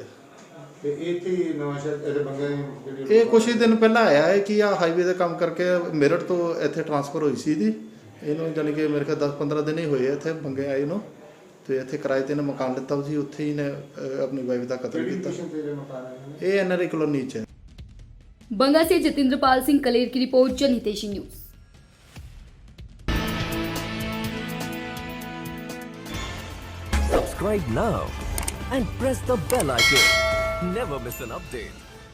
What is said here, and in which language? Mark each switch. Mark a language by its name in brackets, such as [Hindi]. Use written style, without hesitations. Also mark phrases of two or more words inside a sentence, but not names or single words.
[Punjabi] ਤੇ ਇੱਥੇ ਨਵਾਂ ਸ਼ਹਿਰ ਇਹਦੇ ਬੰਗੇ ਇਹ ਕੁਛ ਹੀ ਦਿਨ ਪਹਿਲਾਂ ਆਇਆ ਹੈ ਕਿ ਆ ਹਾਈਵੇ ਦਾ ਕੰਮ ਕਰਕੇ ਮੇਰਠ ਤੋਂ ਇੱਥੇ ਟਰਾਂਸਫਰ ਹੋਈ ਸੀ ਇਹਦੀ। ਇਹਨੂੰ ਜਾਣੀ ਕਿ ਮੇਰੇ ਖਿਆਲ 10-15 ਦਿਨ ਹੀ ਹੋਏ ਇੱਥੇ ਬੰਗੇ ਆਏ ਨੂੰ। ਤੇ ਇੱਥੇ ਕਿਰਾਏ ਤੇ ਇਹਨੇ ਮਕਾਨ ਲਿੱਤਾ ਸੀ, ਉੱਥੇ ਹੀ ਨੇ ਆਪਣੀ ਵਾਈਫ ਦਾ ਕਤਲ ਕੀਤਾ। ਇਹ NRI ਕਲੋਨੀ 'ਚ ਹੈ। [Hindi] बंगा से जतिंद्रपाल सिंह कलेर की रिपोर्ट, जनहितैषी न्यूज। [English] Subscribe now and press the bell icon. Never miss an update.